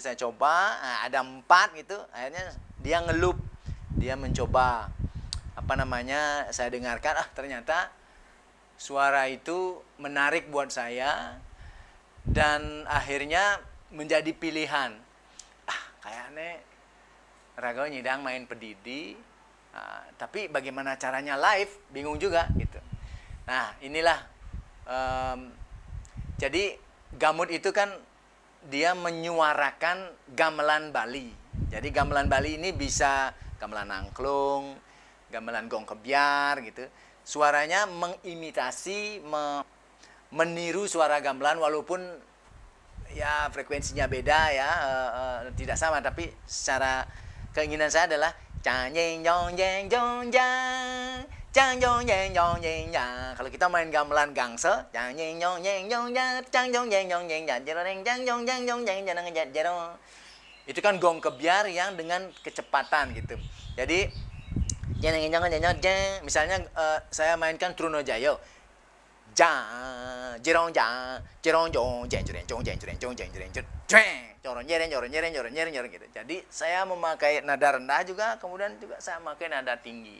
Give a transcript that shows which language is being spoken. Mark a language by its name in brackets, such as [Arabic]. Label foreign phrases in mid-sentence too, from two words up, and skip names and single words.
[Indonesian] Saya coba, ada 4 gitu, akhirnya dia ngelup, dia mencoba saya dengarkan, ternyata suara itu menarik buat saya dan akhirnya menjadi pilihan. [Balinese] Kayaknya raga nyidang main pedidi, [Indonesian] tapi bagaimana caranya live, bingung juga gitu. Nah, inilah jadi gamut itu kan dia menyuarakan gamelan Bali. Jadi gamelan Bali ini bisa gamelan angklung, gamelan gong kebiar gitu. Suaranya mengimitasi, meniru suara gamelan walaupun ya frekuensinya beda ya, tidak sama, tapi secara keinginan saya adalah kalau kita main gamelan gangsel, itu kan gong kebiar yang dengan kecepatan gitu. Jadi misalnya saya mainkan Trunojayo, jerong gitu. Jadi saya memakai nada rendah juga, kemudian juga saya memakai nada tinggi.